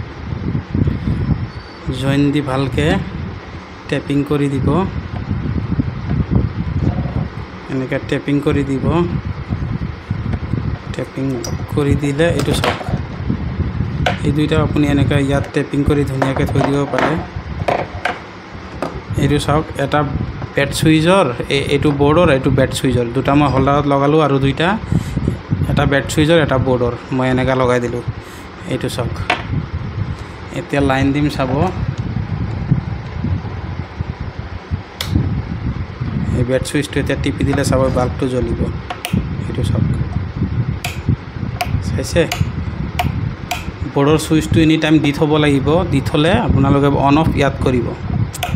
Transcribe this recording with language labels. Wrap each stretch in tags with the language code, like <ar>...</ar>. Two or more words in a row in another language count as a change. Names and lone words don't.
<as>জইন দি ভালকৈ টেপিং কৰি দিব। এনেকা টেপিং কৰি দিব। টেপিং কৰি দিলে এটু চাওক এই দুইটা আপুনি এনেকা যাত টেপিং কৰি ধুনীয়াকৈ থৈ দিব পাৰে। এটু চাওক এটা বেট ছুইচৰ এটু বৰ্ডাৰ এটু বেট ছুইচৰ দুটা মই হোল্ডাৰত লগালো আৰু দুইটা এটা বেট ছুইচৰ এটা বৰ্ডাৰ মই এনেকা লগাই দিলো। এটু চাওক এতিয়া লাইন দিম চাব এই বেট ছুইচটো এতিয়া টিপি দিলে চাব বাল্বটো জ্বলিব। এটু চাওক চাইছে বৰ্ডাৰ ছুইচটো</as> <en>any time</en> <as>দি থব লাগিব। দি থলে আপোনালোকে অন অফ ইয়াত কৰিব।</as>